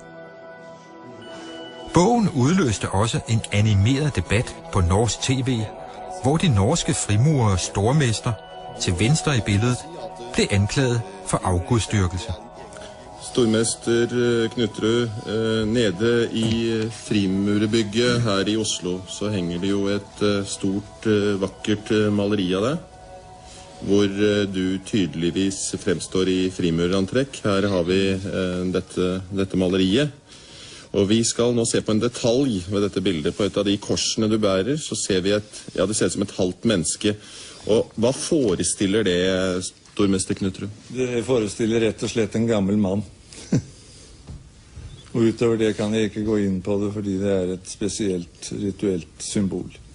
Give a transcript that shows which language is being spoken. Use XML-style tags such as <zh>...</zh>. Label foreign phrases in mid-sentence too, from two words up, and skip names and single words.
<da>Bogen udløste også en animeret debat på norsk tv, hvor de norske frimurere stormester, til venstre i billedet, blev anklaget for afgudstyrkelse.</da> <no>Stormester Knutrud, nede i frimurerbygget her i Oslo, så hænger det jo et stort, vakkert maleri af dig, hvor du tydeligvis fremstår i frimurerantrekk. Her har vi dette maleriet. Og vi skal nå se på en detalj ved dette bildet. På et av de korsene du bærer, så ser vi det ser ut som et halvt menneske. Og hva forestiller det, stormester Knutrud? Det forestiller rett og slett en gammel mann. Og utover det kan jeg ikke gå inn på det, fordi det er et spesielt rituelt symbol.</no>